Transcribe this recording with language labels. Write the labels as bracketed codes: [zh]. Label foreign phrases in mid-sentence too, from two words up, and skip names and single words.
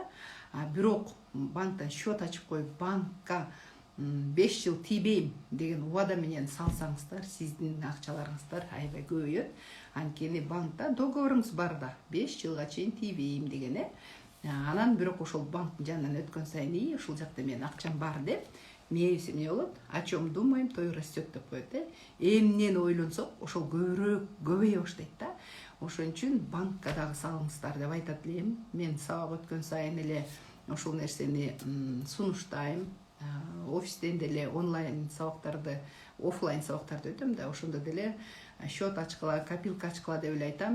[ky] Бирок банктан счет ачып коюп, банкка 5 жыл тийбейм деген убада менен салсаңыздар, сиздин акчаларыңыздар аябай көбөйөт. Анткени банкта договоруңуз бар да, 5 жылга чейин тийбейм деген. Анан бирок ошол банктын жанынан өткөн сайын, ушул жакта менин акчам бар деп, мээбиз эмне болот? [ru] О чем думаем, то и растет деп коет. [ky] Эмнени ойлонсок, ошол көбөйө баштайт да. Ошон үчүн банкка дагы салыңыздар деп айтат элем. Мен сабак өткөн сайын эле ошол нерсени сунуштайм. Офистен деле онлайн сабактарды, офлайн сабактарды өтөм да, ошондо деле счет ачкыла, копилка ачкыла деп эле айтам.